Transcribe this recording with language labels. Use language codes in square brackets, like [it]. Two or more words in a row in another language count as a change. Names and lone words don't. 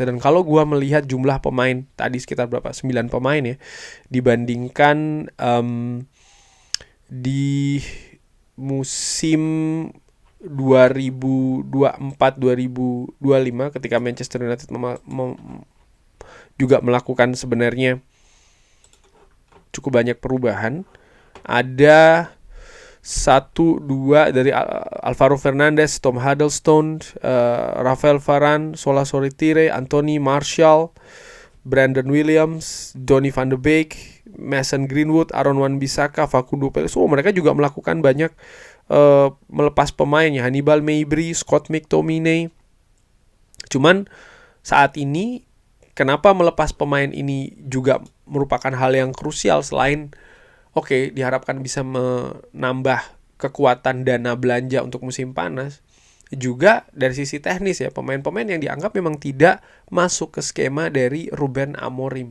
[id] Dan kalau gue melihat jumlah pemain tadi sekitar 9 pemain ya, dibandingkan di musim 2024-2025 ketika Manchester United juga melakukan sebenarnya cukup banyak perubahan. Ada 1-2 dari Alvaro Fernandes, Tom Huddlestone, Rafael Varane, Sola Soritire, Anthony Martial, Brandon Williams, Donny van de Beek, Mason Greenwood, Aaron Wan-Bissaka, Facundo Perez. Mereka juga melakukan banyak melepas pemainnya, Hannibal Mejbri, Scott McTominay. Cuman saat ini kenapa melepas pemain ini juga merupakan hal yang krusial, selain diharapkan bisa menambah kekuatan dana belanja untuk musim panas, juga dari sisi teknis ya, pemain-pemain yang dianggap memang tidak masuk ke skema dari Ruben Amorim.